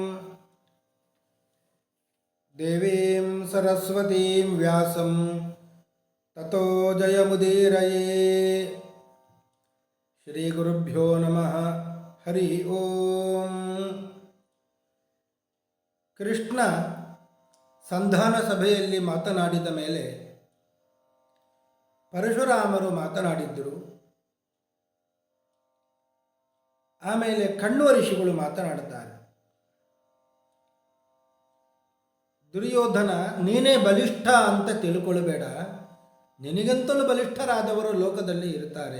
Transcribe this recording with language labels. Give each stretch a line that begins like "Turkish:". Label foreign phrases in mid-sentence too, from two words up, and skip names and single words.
Sanskrit: ದೇವೀಂ ಸರಸ್ವತೀಂ ವ್ಯಾಸಂ ತತೋ ಜಯಮುದೀರಯೇ. ಶ್ರೀ ಗುರುಭ್ಯೋ ನಮಃ. ಹರಿ ಓಂ.
Kannada: ಕೃಷ್ಣ ಸಂಧಾನ ಸಭೆಯಲ್ಲಿ ಮಾತನಾಡಿದ ಮೇಲೆ ಪರಶುರಾಮರು ಮಾತನಾಡಿದ್ದರು. ಆಮೇಲೆ ಕಣ್ವ ಋಷಿಗಳು ಮಾತನಾಡುತ್ತಾರೆ. ದುರ್ಯೋಧನ, ನೀನೇ ಬಲಿಷ್ಠ ಅಂತ ತಿಳ್ಕೊಳ್ಬೇಡ, ನಿನಗಂತಲೂ ಬಲಿಷ್ಠರಾದವರು ಲೋಕದಲ್ಲಿ ಇರ್ತಾರೆ.